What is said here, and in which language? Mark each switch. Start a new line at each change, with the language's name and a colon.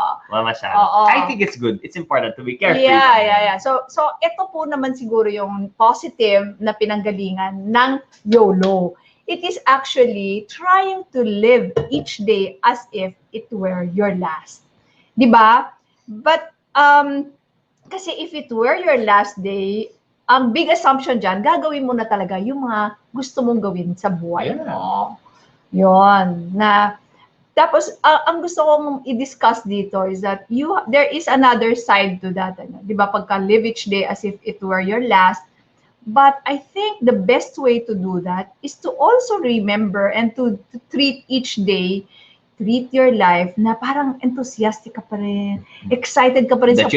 English: masyado. I think it's good. It's important to be carefree.
Filipino: Yeah. So ito po naman siguro yung positive na pinanggalingan ng YOLO.
English: It is actually trying to live each day as if it were your last.
Filipino: 'Di ba? But kasi
English: if it were your last day,
Filipino: ang big assumption dyan, gagawin mo na talaga yung mga gusto mong gawin sa buhay mo. Yun. Tapos, ang gusto kong i-discuss dito
English: is that there is another side to that. Di ba? Pagka live each day as if it were your last. But I think the best way to do that is to also remember and to treat each day, treat your life
Filipino: na parang enthusiastic ka pa rin, excited ka pa rin sa project.